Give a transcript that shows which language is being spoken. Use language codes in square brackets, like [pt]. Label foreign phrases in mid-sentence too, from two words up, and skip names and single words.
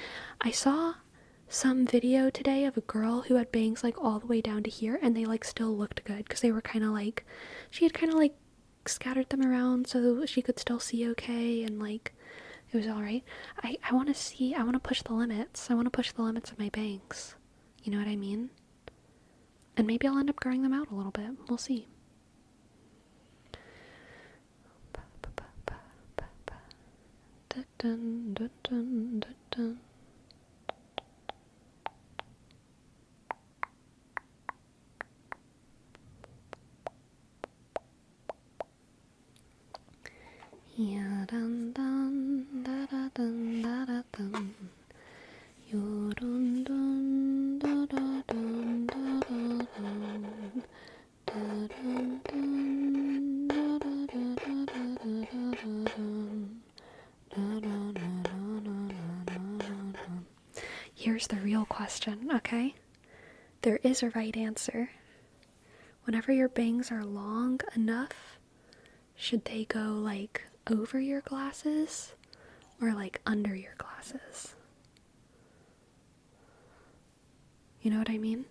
[en] I saw some video today of a girl who had bangs like all the way down to here, and they like still looked good because they were kind of like, she had kind of like scattered them around so she could still see okay, and like it was all right. I want to see, I want to push the limits. I want to push the limits of my bangs. You know what I mean? And maybe I'll end up growing them out a little bit. We'll see. Dun, dun, dun, dun, dun. Yeah, dun dun da da dun da da dun. Yo dun dun da da dun da da dun. Da dun dun da da da da da da da dun. Da da da da da da da. Here's the real question, okay? There is a right answer. Whenever your bangs are long enough, should they go like over your glasses or like under your glasses? You know what I mean?